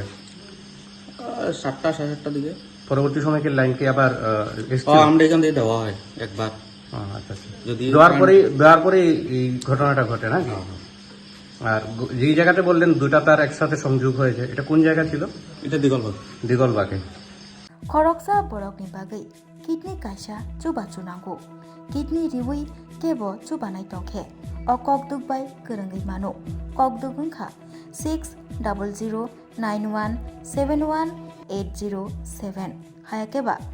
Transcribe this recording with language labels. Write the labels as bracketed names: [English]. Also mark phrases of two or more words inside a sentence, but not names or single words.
[Bangla] 7টা 7:30টার দিকে। পরবর্তী সময় কি লাইন কি আবার আমরা এখান থেকে দেওয়া হয় একবার। আচ্ছা, যদি দেওয়ার পরে এই ঘটনাটা ঘটে না? আর যেই জায়গাতে বললেন 2টা তার একসাথে সংযোগ হয়েছে, এটা কোন জায়গা ছিল? এটা দিগলবাগ। দিগলবাগে। [Kok Borok] खरकसा बरकनि बागै किडनी कायसा चुबा चुनांगौ किडनी रिवै केबो चुबानाय दंखे अ ककदुगबाय गोरोङै मानो ककदुग ओंखा 600091718007 हायाकेबा